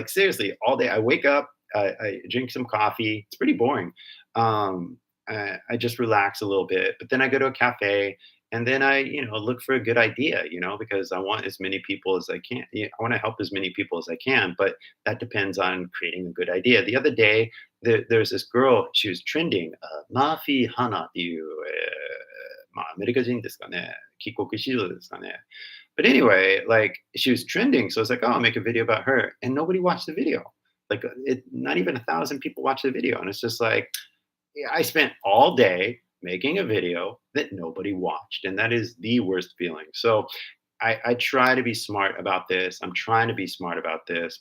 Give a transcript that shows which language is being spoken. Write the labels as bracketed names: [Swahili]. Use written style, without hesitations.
[English] Like seriously, all day. I wake up, I drink some coffee. It's pretty boring. I just relax a little bit, but then I go to a cafe and then I, look for a good idea, because I want as many people as I can. I want to help as many people as I can, but that depends on creating a good idea. The other day, there's this girl, she was trending, Mafi Hana [Japanese] っていう、まあ、アメリカ人ですかね。帰国子女ですかね。 [English] But anyway, like she was trending, so I was like, oh, I'll make a video about her, and nobody watched the video. Like, not even 1,000 people watched the video, and it's just like, yeah, I spent all day making a video that nobody watched, and that is the worst feeling. So I try to be smart about this. I'm trying to be smart about this.